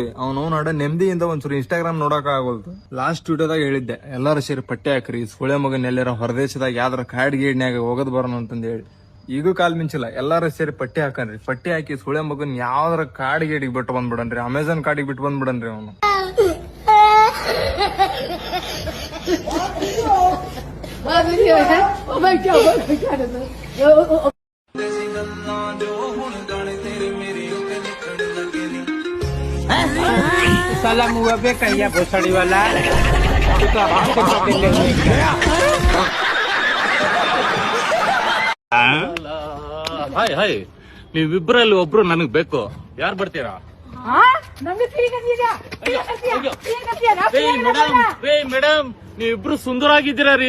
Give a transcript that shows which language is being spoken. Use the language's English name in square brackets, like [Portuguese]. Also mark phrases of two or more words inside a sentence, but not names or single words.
[Kannada] ಅವ್ನವ್ನ ಹಡ ನೆಮ್ಮದಿಯಿಂದ ಒಂದ್ಸರಿ ಇನ್ಸ್ಟಾಗ್ರಾಮ್ ನೋಡಕ್ ಆಗೋಲ್ತು. ಲಾಸ್ಟ್ ವಿಡಿಯೋದಾಗ ಹೇಳಿದ್ದೆ, ಎಲ್ಲಾರು ಸೇರಿ ಪಟ್ಟೆ ಹಾಕ್ರಿ, ಸುಳೆ ಮಗನ್ ಎಲ್ಲಾರ ಹೊರದೇಶದಾಗ ಯಾವ್ದಾರ ಕಾಡ್ ಗೀಡ್ನ್ಯಾಗ ಹೋಗದ್ ಬರೋಣ ಅಂತಂದ ಹೇಳಿ. ಈಗೂ ಕಾಲ್ ಮಿಂಚಿಲ್ಲ, ಎಲ್ಲಾರು ಸೇರಿ ಪಟ್ಟಿ ಹಾಕನ್ರಿ. ಪಟ್ಟಿ ಹಾಕಿ ಸುಳೆ ಮಗನ್ ಯಾವ್ದಾರ ಕಾಡ್ ಗೇಡಿಗೆ ಬಿಟ್ಟು ಬಂದ್ಬಿಡನ್ರಿ, ಅಮೆಝಾನ್ ಕಾಡಿಗೆ ಬಿಟ್ಟು ಬಂದ್ಬಿಡನ್ರಿ ಅವನು. [Hindi] साला मुआ पे कहिया भोसड़ी वाला [Kannada] ಹಾಯ್ ಹಾಯ್, ನೀವಿಬ್ರಲ್ಲಿ ಒಬ್ರು ನನಗ್ ಬೇಕು. ಯಾರು ಬರ್ತೀರಾ? ಮೇಡಮ್, ನೀವಿಬ್ರು ಸುಂದರಾಗಿದ್ದೀರಾ ರೀ.